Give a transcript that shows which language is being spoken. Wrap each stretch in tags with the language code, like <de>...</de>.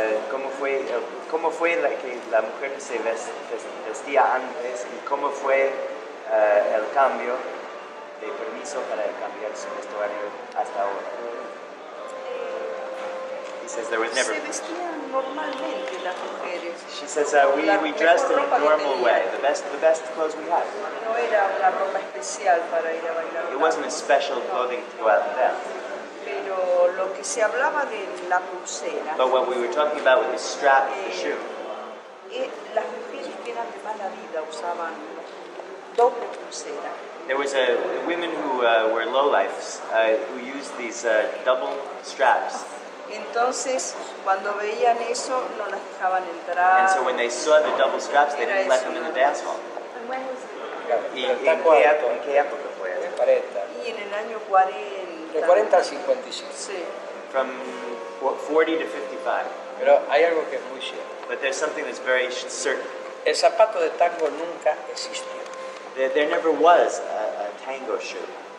<es>Cómo fue que la mujer se vestía antes y cómo fue el cambio de permiso para cambiar su vestuario hasta ahora.</es> <en>He says there was never.</en> <es>Se vestían normalmente las mujeres.</es> <en>She says we dressed in a normal way, the best clothes we had.</en> <es>No era una ropa especial para ir a bailar.</es> <en>It wasn't a special clothing to go out and dance.</en> <es>Pero lo que se hablaba de la pulsera,</es> <en>But what we were talking about with the strap of the shoe,</en> <es>las mujeres que eran de mala vida usaban doble pulsera.</es> <en>there was women who were lowlifes who used these double straps.</en> <es>Entonces, cuando veían eso, no las dejaban entrar.</es> <en>And so when they saw the double straps, they didn't let them in the dance hall. And when was it?</en> <es>¿Y El en taco alto, qué época fue eso? 40. Y en el año 40. De 40 al 55. Sí.</es> <en>From 40 to 55.</en> <es>Pero hay algo que es muy cierto.</es> <en>But there's something that's very certain.</en> <es>El zapato de tango nunca existió.</es> <en>There never was a tango shoe.</en>